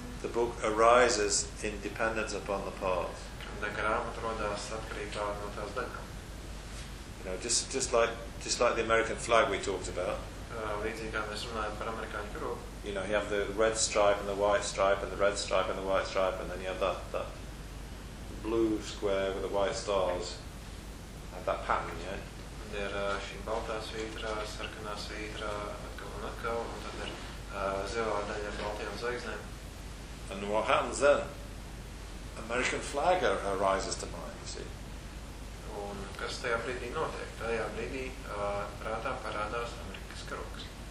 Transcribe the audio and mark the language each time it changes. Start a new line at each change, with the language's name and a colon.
English: The book arises in dependence upon the parts.
Latvian: Kad grāmata rodās atkarībā no tās daļām.
English: You know, just like the American flag we talked about.
Latvian: Līdzīgi kā mēs runājam par amerikāņu karogu.
English: You know, you have the red stripe and the white stripe and the red stripe and the white stripe and then you have that blue square with the white stars. Have that pattern, yeah?
Latvian: Ir šī baltā svītra, sarkanā svītra, atkal, un tad ir zilā daļa ar baltajām zvaigznēm.
English: And what happens then? American flag arises to mind, you see.
Latvian: Un kas tajā brīdī notiek? Tajā brīdī prātā parādās Amerikas karogs.